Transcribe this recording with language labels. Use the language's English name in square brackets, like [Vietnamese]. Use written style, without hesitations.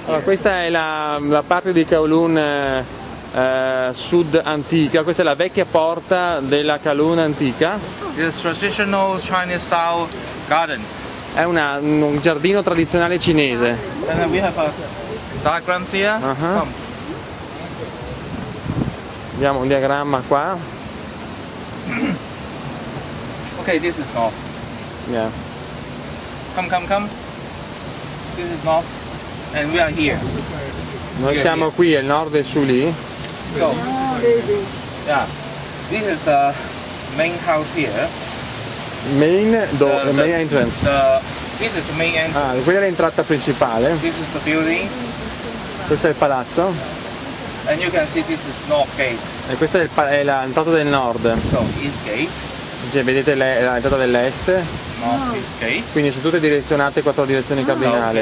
[Italian] Allora, questa è la parte di Kowloon sud antica, questa è la vecchia porta della Kowloon antica. [English] It's traditional Chinese style garden. [Italian] È un giardino tradizionale cinese. [English] And then we have a diagrams here. Uh-huh. Come. [Italian] Abbiamo un diagramma qua. [English] Okay, this is north. Yeah. Come. This is north. And we are here. [Italian] Noi siamo qui, il nord e su lì. [English] So, yeah. This is the main house here. Main entrance. This is the main entrance. [Italian] Ah, quella è l'entrata principale. [English] This is the building. [Italian] Questo è il palazzo. [English] And you can see this is north gate. [Italian] E questa è l'entrata del nord. [English] So, east gate. [Italian] Cioè, vedete l'entrata dell'est. [English] North east gate. [Italian] Quindi sono tutte direzionate 4 direzioni cardinali.